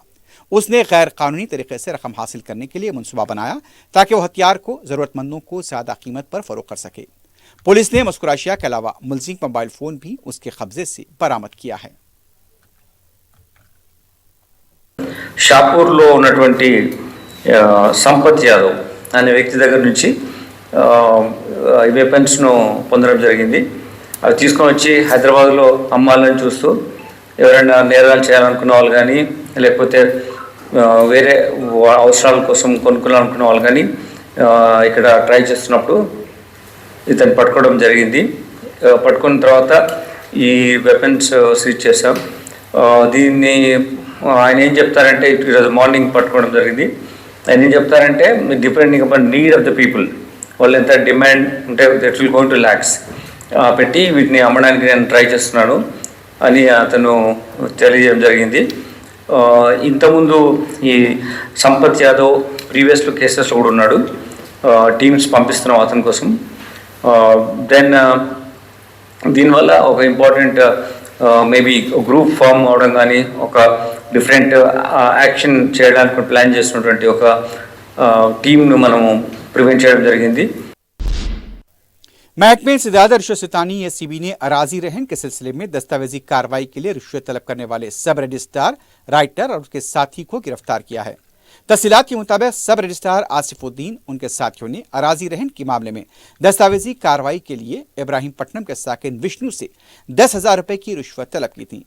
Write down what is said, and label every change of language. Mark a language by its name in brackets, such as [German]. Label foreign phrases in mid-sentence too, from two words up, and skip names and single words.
[Urdu] اس نے غیر قانونی طریقے سے رقم حاصل کرنے کے لیے منصوبہ بنایا تاکہ وہ ہتھیار کو ضرورت مندوں کو زیادہ قیمت پر فروخت کر سکے. پولیس نے مذکورہ اشیاء کے علاوہ ملزم موبائل فون بھی اس کے قبضے سے برآمد کیا ہے. [Telugu] షాపూర్లో ఉన్నటువంటి సంపత్ యాదవ్ అనే వ్యక్తి దగ్గర నుంచి ఈ వెపన్స్ను పొందడం జరిగింది. అవి తీసుకొని వచ్చి హైదరాబాద్లో అమ్మాలని చూస్తూ ఎవరైనా నేరాలు చేయాలనుకున్న వాళ్ళు కానీ లేకపోతే వేరే అవసరాల కోసం కొనుక్కోవాలనుకున్న వాళ్ళు కానీ ఇక్కడ ట్రై చేస్తున్నప్పుడు ఇతను పట్టుకోవడం జరిగింది. పట్టుకున్న తర్వాత ఈ [English] weapons seize [Telugu] చేశాం. దీన్ని ఆయన ఏం చెప్తారంటే ఈరోజు మార్నింగ్ పట్టుకోవడం జరిగింది. ఆయన ఏం చెప్తారంటే [English] depending upon need of the people, [Telugu] వాళ్ళు ఎంత డిమాండ్ ఉంటే [English] that will going to lakhs [Telugu] పెట్టి వీటిని అమ్మడానికి నేను ట్రై చేస్తున్నాను అని అతను తెలియజేయడం జరిగింది. ఇంతకుముందు ఈ సంపత్ యాదవ్ ప్రీవియస్లో కేసెస్లో కూడా ఉన్నాడు. టీమ్స్ పంపిస్తున్నాం అతని కోసం. దెన్ దీనివల్ల ఒక [English] important maybe group form [Telugu] అవడం కానీ ఒక [English] different action [Telugu] చేయడానికి ప్లాన్ చేస్తున్నటువంటి ఒక టీమ్ను మనము ప్రివెంట్ చేయడం జరిగింది. [Urdu] محکمے سے زیادہ رشوت ستانی اے سی بی نے اراضی رہن کے سلسلے میں دستاویزی کارروائی کے لیے رشوت طلب کرنے والے [English] sub registrar, [Urdu] ، رائٹر اور اس کے ساتھی کو گرفتار کیا ہے. تفصیلات کے مطابق [English] sub registrar [Urdu] آصف الدین ان کے ساتھیوں نے اراضی رہن کے معاملے میں دستاویزی کارروائی کے لیے ابراہیم پٹنم کے ساکن وشنو سے 10,000 روپے کی رشوت طلب کی تھی.